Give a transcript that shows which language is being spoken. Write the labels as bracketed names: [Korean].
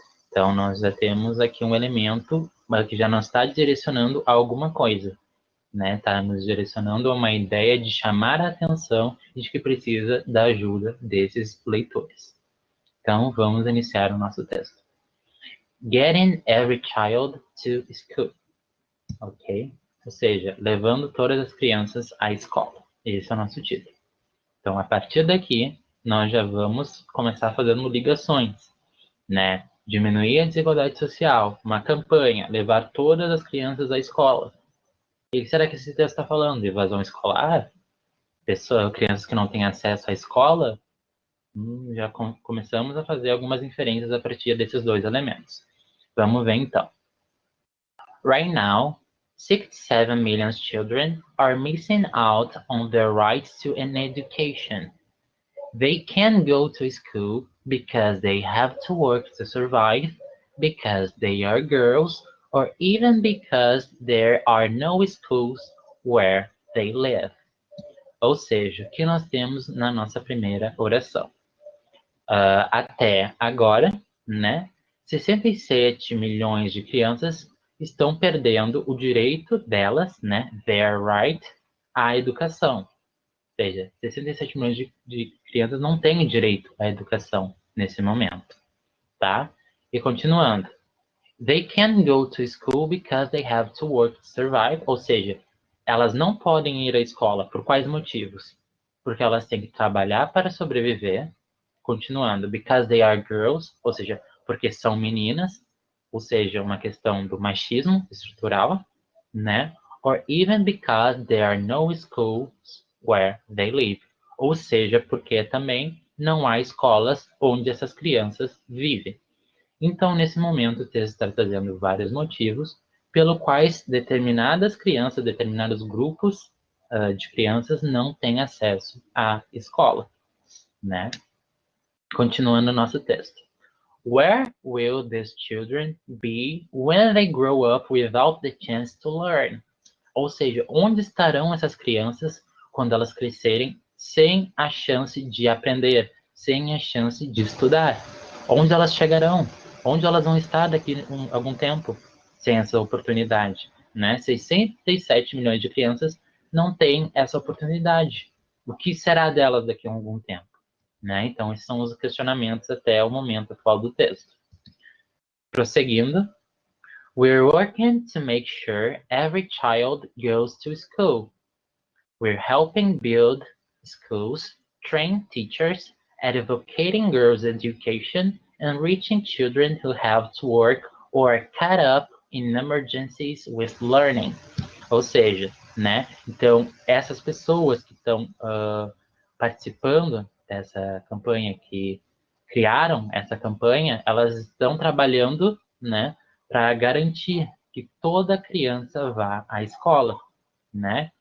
[Portuguese] Então nós já temos aqui um elemento que já nos está direcionando a alguma coisa, né? Está nos direcionando a uma ideia de chamar a atenção e de que precisa da ajuda desses leitores. Então, vamos iniciar o nosso texto. [English] Getting every child to school. Ok? [Portuguese] Ou seja, levando todas as crianças à escola. Esse é o nosso título. Então, a partir daqui, nós já vamos começar fazendo ligações, né? Diminuir a desigualdade social, uma campanha, levar todas as crianças à escola. O que será que esse texto está falando? Evasão escolar? Crianças que não têm acesso à escola? Já começamos a fazer algumas inferências a partir desses dois elementos. Vamos ver então. [English] Right now, 67 million children are missing out on their rights to an education. They can't go to school because they have to work to survive, because they are girls, or even because there are no schools where they live. [Portuguese] Ou seja, o que nós temos na nossa primeira oração? Até agora, né, 67 milhões de crianças estão perdendo o direito delas, né, [English] their right, [Portuguese] à educação. Ou seja, 67 milhões de crianças não têm direito à educação nesse momento, tá? E continuando. [English] They can't go to school because they have to work to survive. [Portuguese] Ou seja, elas não podem ir à escola. Por quais motivos? Porque elas têm que trabalhar para sobreviver. Continuando, [English] because they are girls, [Portuguese] ou seja, porque são meninas, ou seja, uma questão do machismo estrutural, né? [English] Or even because there are no schools where they live, [Portuguese] ou seja, porque também não há escolas onde essas crianças vivem. Então, nesse momento, o texto está trazendo vários motivos pelo quais determinadas crianças, determinados grupos de crianças não têm acesso à escola, né? Continuando o nosso texto. [English] Where will these children be when they grow up without the chance to learn? [Portuguese] Ou seja, onde estarão essas crianças quando elas crescerem sem a chance de aprender, sem a chance de estudar? Onde elas chegarão? Onde elas vão estar daqui a algum tempo sem essa oportunidade? Né? 67 milhões de crianças não têm essa oportunidade. O que será delas daqui a algum tempo? Né? Então, esses são os questionamentos até o momento atual do texto. Prosseguindo. [English] We're working to make sure every child goes to school. We're helping build schools, train teachers, advocating girls' education, and reaching children who have to work or caught up in emergencies with learning. [Portuguese] Ou seja, né? Então, essas pessoas que estão participando dessa campanha, que criaram essa campanha, elas estão trabalhando, né, para garantir que toda criança vá à escola, né?